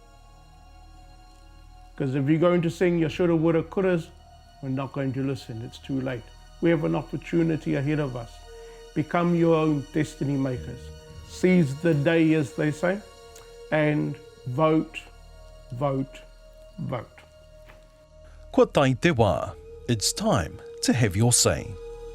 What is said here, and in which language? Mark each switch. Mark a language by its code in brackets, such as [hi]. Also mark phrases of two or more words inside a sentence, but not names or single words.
[en] Because if you're going to sing your shoulda, woulda, couldas, we're not going to listen. It's too late. We have an opportunity ahead of us. Become your own destiny makers. Seize the day, as they say, and vote, vote, vote. [mi] Kua tai te wā. [en] It's time to have your say.